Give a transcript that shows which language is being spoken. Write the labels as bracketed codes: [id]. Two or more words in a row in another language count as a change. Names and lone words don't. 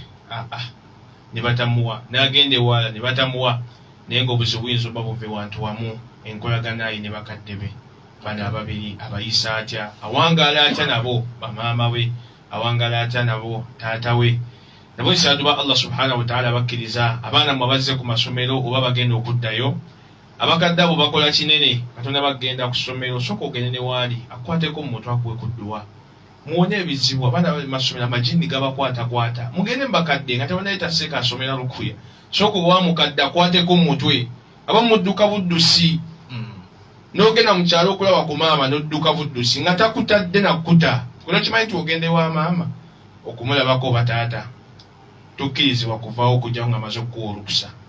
[lg] ne batamuwa n'agenda ewala ne batamuwa naye ng'obuzibu buyinza oba buve wantu wamu enkolaganaye ne bakadde be bano ababiri abayisa atya awangaala atya nabo bamaama we awangaala atya nabo taata we nabo nsaadu ba Allah [ar] سبحانه وتعالى [lg] bakkiriza abaana mwe bazze ku masomero oba bagenda okuddayo abakadde abo bakola kinene Katonda bagenda ku ssomero sooka ogende ne waali akwateko mu mutwe akuwe ku dduwa muwone ebizibu abaana masomero amajini gabakwatakwata mugende mbakadde nga tebanayita seeka asomera lukuya sooka owa mukadde akwateko mu mutwe aba mudduka buddusi n'ogenda mu kyalo okulaba ku maama n'odduka buddusi nga takutadde nakkuta kuno kimanyi nti ogende wa maama okumulabako bataata tukkirizibwa kuvaawo okujjawo nga amaze okukuwa olukusa